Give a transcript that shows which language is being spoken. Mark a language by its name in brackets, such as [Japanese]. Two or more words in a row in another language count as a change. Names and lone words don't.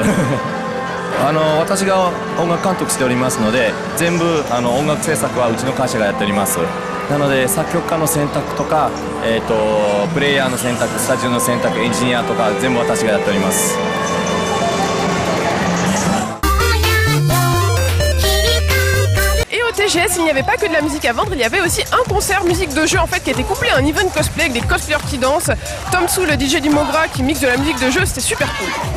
[Japanese] 私が音楽監督しておりますので全部音楽制作はうちの会社がやっております。なので作曲家の選択とか、プレイヤーの選択、スタジオの選択、エンジニアとか全部私がやっております。 [French] TGS, il n'y avait pas que de la musique à vendre, il y avait aussi un concert musique de jeu en fait qui était couplé à un event cosplay avec des cosplayers qui dansent. Tom Tsu, le DJ du Mogra, qui mixe de la musique de jeu, c'était super cool.